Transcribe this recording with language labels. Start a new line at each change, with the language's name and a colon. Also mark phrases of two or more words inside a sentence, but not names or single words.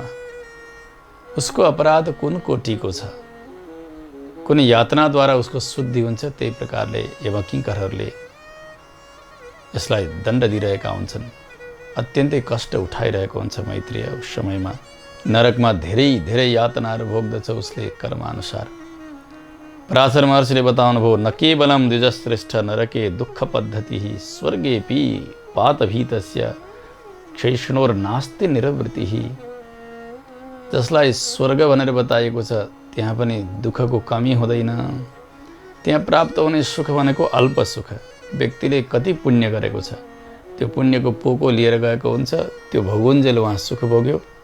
Nepali: उसको अपराध कुन कोटिको छ, कुन यातनाद्वारा उसको शुद्धि हुन्छ, त्यही प्रकारले यमकिङ्करहरूले यसलाई दण्ड दिइरहेका हुन्छन्। अत्यन्तै कष्ट उठाइरहेको हुन्छ मैत्रेय उस समयमा। नरकमा धेरै यातनाहरू भोग्दछ उसले कर्मानुसार। पराशर महर्षिले बताउनु भयो,
Sanskrit: न केवलम द्विजश्रेष्ठ नरके दुःख पद्धति स्वर्गेपि पातभीतस्य क्षैष्णोर्नास्ति निरवृत्ति।
Nepali: जसलाई स्वर्ग भनेर बताइएको छ त्यहाँ पनि दुःखको कमी हुँदैन। त्यहाँ प्राप्त हुने सुख भनेको अल्प सुख। व्यक्तिले कति पुण्य गरेको छ त्यो पुण्यको पोको लिएर गएको हुन्छ, त्यो भोगुन्जेल उहाँ सुख भोग्यो।